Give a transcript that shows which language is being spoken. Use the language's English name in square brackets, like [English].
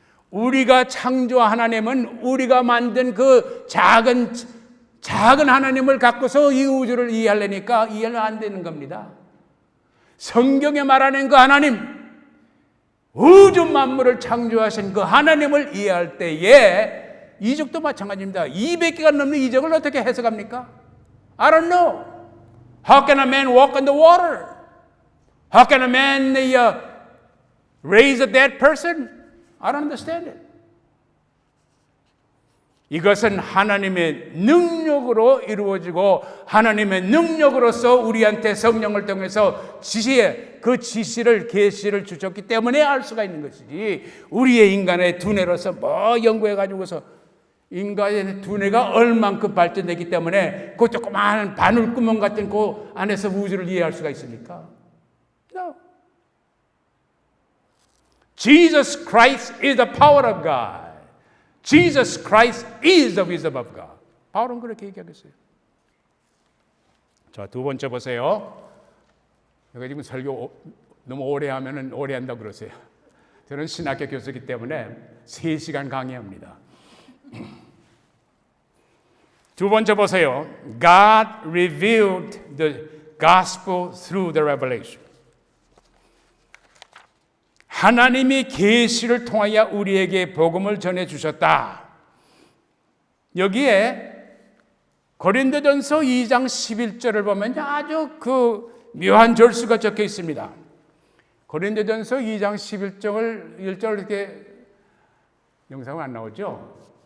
[Korean] 우리가 창조한 하나님은 우리가 만든 그 작은 하나님을 갖고서 이 우주를 이해하려니까 이해는 안 되는 겁니다. 성경에 말하는 그 하나님, 우주 만물을 창조하신 그 하나님을 이해할 때에 이적도 마찬가지입니다. 200개가 넘는 이적을 어떻게 해석합니까? [English] I don't know. How can a man walk on the water? How can a man raise a dead person? I don't understand it. [Korean] 이것은 하나님의 능력으로 이루어지고 하나님의 능력으로서 우리한테 성령을 통해서 그 지시를 계시를 주셨기 때문에 알 수가 있는 것이지 우리의 인간의 두뇌로서 연구해 가지고서 인간의 두뇌가 얼만큼 발전되기 때문에 그 조그마한 바늘구멍 같은 그 안에서 우주를 이해할 수가 있습니까? [English] No. Jesus Christ is the power of God. Jesus Christ is the wisdom of God. [Korean] 바울은 그렇게 얘기하겠어요. 자, 두 번째 보세요. 제가 지금 설교 너무 오래 하면은 오래 한다고 그러세요. 저는 신학교 교수이기 때문에 3시간 강의합니다. 두 번째 보세요. [English] God revealed the gospel through the revelation. [Korean] 하나님이 계시를 통하여 우리에게 복음을 전해 주셨다. 여기에 고린도전서 2장 11절을 보면 아주 그 묘한 절수가 적혀 있습니다. 고린도전서 2장 1절 이렇게 영상은 안 나오죠?